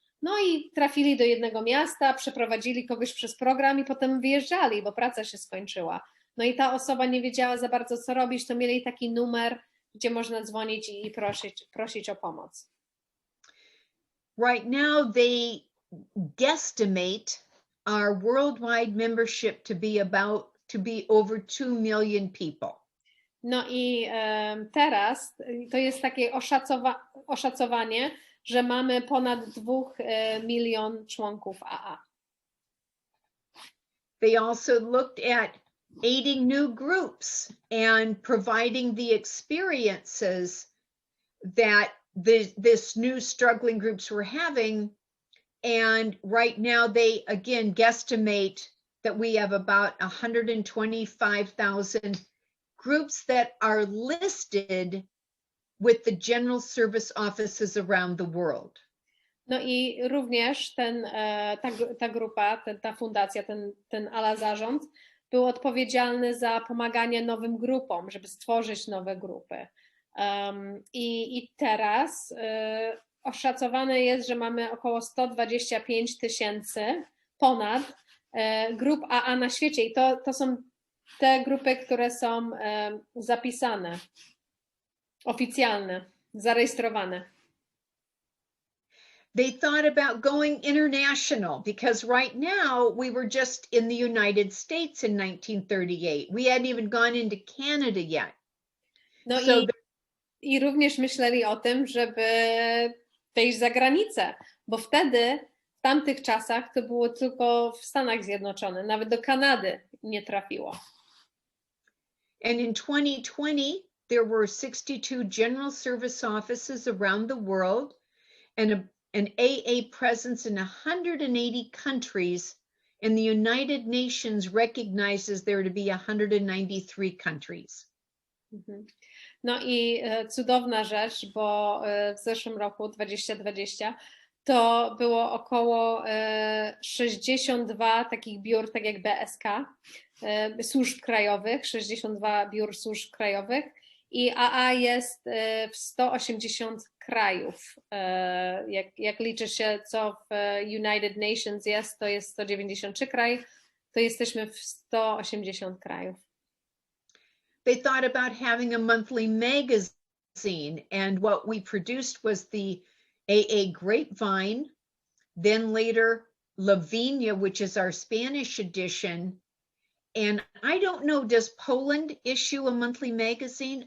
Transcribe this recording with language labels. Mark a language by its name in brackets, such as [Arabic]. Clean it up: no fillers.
[Polish] No i trafili do jednego miasta, przeprowadzili kogoś przez program i potem wyjeżdżali, bo praca się skończyła. No i ta osoba nie wiedziała za bardzo, co robić, to mieli taki numer, gdzie można dzwonić i prosić o pomoc. [English] Right now they guesstimate our worldwide membership to be over 2 million people. [Polish] No i teraz to jest takie oszacowanie, że mamy ponad 2 milion członków AA. [English] They also looked at aiding new groups and providing the experiences that this new struggling groups were having. And right now they again guesstimate that we have about 125,000 groups that are listed with the general service offices around the world. [Polish] No i również ta grupa, ta fundacja, ten ALA zarząd był odpowiedzialny za pomaganie nowym grupom, żeby stworzyć nowe grupy. I teraz oszacowane jest, że mamy około 125 000 ponad grup AA na świecie i to są te grupy, które są zapisane, oficjalne, zarejestrowane. [English] They thought about going international because right now we were just in the United States in 1938. We hadn't even gone into Canada yet. No so [Polish] i również myśleli o tym, żeby wyjść za granicę, bo wtedy w tamtych czasach to było tylko w Stanach Zjednoczonych, nawet do Kanady nie trafiło. [English] And in 2020 there were 62 general service offices around the world and an AA presence in 180 countries and the United Nations recognizes there to be 193 countries. Mhm. [Polish] No i cudowna rzecz, bo w zeszłym roku 2020 to było około 62 takich biur, tak jak BSK, służb krajowych, 62 biur służb krajowych i AA jest w 180 krajów. Jak liczy się, co w United Nations jest, to jest 193 kraj, to jesteśmy w 180 krajów. [English] They thought about having a monthly magazine, and what we produced was the AA Grapevine, then later Lavinia, which is our Spanish edition. And I don't know, does Poland issue a monthly magazine?